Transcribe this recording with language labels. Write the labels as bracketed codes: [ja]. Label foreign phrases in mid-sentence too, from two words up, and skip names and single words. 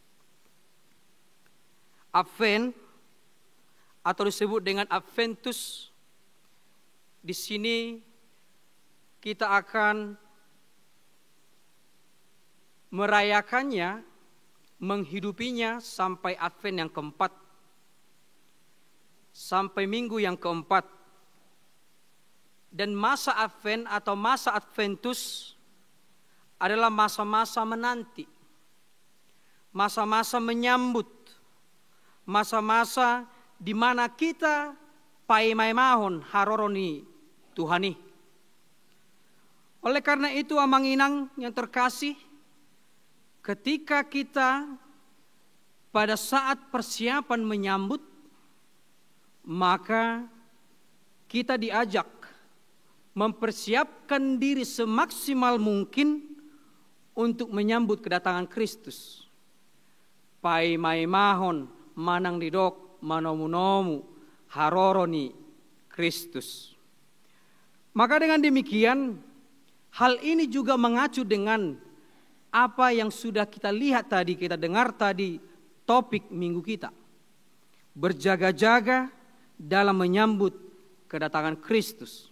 [id] Advent atau disebut dengan Adventus, di sini kita akan merayakannya, menghidupinya sampai Advent yang keempat, sampai minggu yang keempat. Dan masa Advent atau masa Adventus adalah masa-masa menanti, masa-masa menyambut, masa-masa di mana kita [bbc] paimai mahon haroroni Tuhani. [id] Oleh karena itu [bbc] Amang Inang [id] yang terkasih, ketika kita pada saat persiapan menyambut, maka kita diajak mempersiapkan diri semaksimal mungkin untuk menyambut kedatangan Kristus. [bbc] Pai mai mahon manang didok manomu-nomu haroroni Kristus. [id] Maka dengan demikian, hal ini juga mengacu dengan apa yang sudah kita lihat tadi, kita dengar tadi topik minggu kita. Berjaga-jaga dalam menyambut kedatangan Kristus.